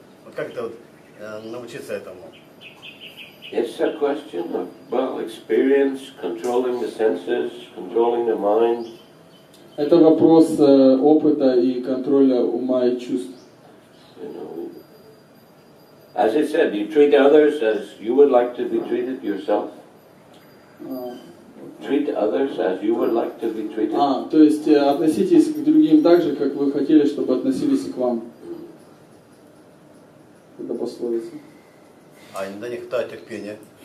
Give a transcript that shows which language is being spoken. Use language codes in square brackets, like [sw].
[ru] Вот как это вот, научиться этому? [en] It's a question of experience, controlling the senses, controlling the mind. [ru] Это вопрос опыта и контроля ума и чувств. [en] As I said, you treat others as you would like to be treated yourself. Treat others as you would like to be treated. [ru] То есть относитесь к другим так же, как вы хотели, чтобы относились и к вам. Это пословица. А иногда не хватает терпения.